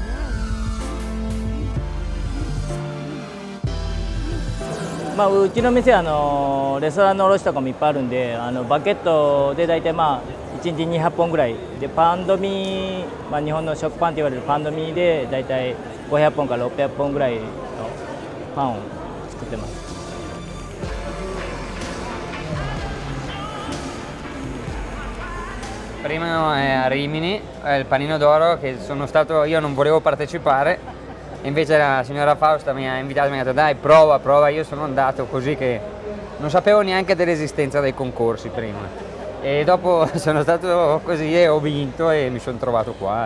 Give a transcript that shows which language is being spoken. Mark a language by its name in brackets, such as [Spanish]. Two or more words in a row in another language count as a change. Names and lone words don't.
[Japanese] うちの店はレストランの卸とかもいっぱいあるんで、バケットで大体1日200本ぐらいで、パンドミ、日本の食パンと言われるパンドミで大体500本から600本ぐらいのパンを作ってます。 [Italian] Prima a Rimini, il panino d'oro che io non volevo partecipare. Invece la signora Fausta mi ha invitato e mi ha detto dai prova, io sono andato così che non sapevo neanche dell'esistenza dei concorsi prima e dopo sono stato così e ho vinto e mi sono trovato qua.